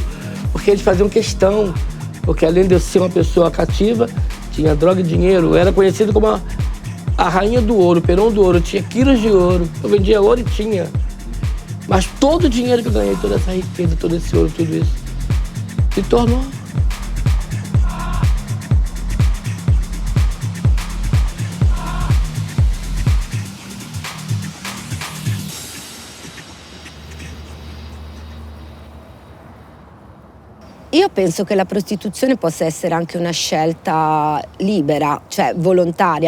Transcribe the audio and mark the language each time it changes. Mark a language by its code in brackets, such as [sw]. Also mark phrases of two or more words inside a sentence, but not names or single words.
[pt] Porque eles faziam questão, porque além de eu ser uma pessoa cativa, tinha droga e dinheiro, eu era conhecido como a rainha do ouro, o Perón do ouro, tinha quilos de ouro, eu vendia ouro e tinha. Mas todo o dinheiro que eu ganhei, toda essa riqueza, todo esse ouro, tudo isso, se tornou. [it] Io penso che la prostituzione possa essere anche una scelta libera, cioè volontaria.